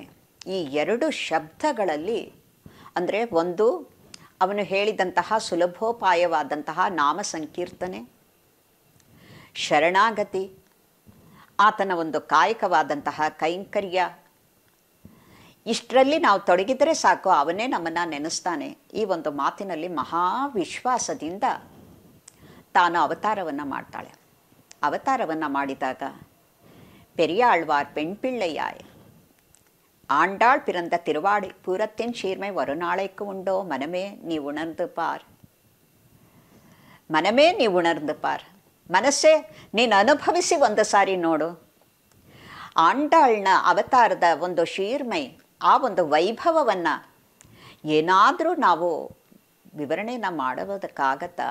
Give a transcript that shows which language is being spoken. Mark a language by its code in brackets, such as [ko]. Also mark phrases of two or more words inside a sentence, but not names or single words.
[kn] ಈ 2 ಶಬ್ದಗಳಲ್ಲಿ ಅಂದರೆ ಒಂದು ಅವನು ಹೇಳಿದಂತಹ ಸುಲಭೋಪಾಯವಾದಂತಹ ನಾಮ ಸಂಕೀರ್ತನೆ, ಶರಣಾಗತಿ, ಆತನ ಒಂದು ಕಾಯಕವಾದಂತಹ ಕೈಂಕರ್ಯ, ಇಷ್ಟರಲ್ಲಿ ನಾವು ತೊಡಗಿದರೆ ಸಾಕು, ಅವನೇ ನಮ್ಮನ್ನು ನೆನೆಸ್ತಾನೆ. ಈ ಒಂದು ಮಾತಿನಲ್ಲಿ ಮಹಾವಿಶ್ವಾಸದಿಂದ ತಾನು ಅವತಾರವನ್ನು ಮಾಡ್ತಾಳೆ. ಅವತಾರವನ್ನು ಮಾಡಿದಾಗ [ta] பெரியாழ்வார் பெண்பிள்ளையாய் ஆண்டாள் பிறந்த திருவாடி பூரத்தின் சீர்மை ஒரு நாளைக்கு உண்டோ மனமே நீ உணர்ந்து பார், மனமே நீவு உணர்ந்து பார், [kn] ಮನಸ್ಸೇ ನೀನು ಅನುಭವಿಸಿ ಒಂದು ಸಾರಿ ನೋಡು. ಆಂಡಾಳ್ನ ಅವತಾರದ ಒಂದು ಶೀರ್ಮೈ, ಆ ಒಂದು ವೈಭವವನ್ನು ಏನಾದರೂ ನಾವು ವಿವರಣೆಯನ್ನು ಮಾಡೋದಕ್ಕಾಗತ್ತಾ?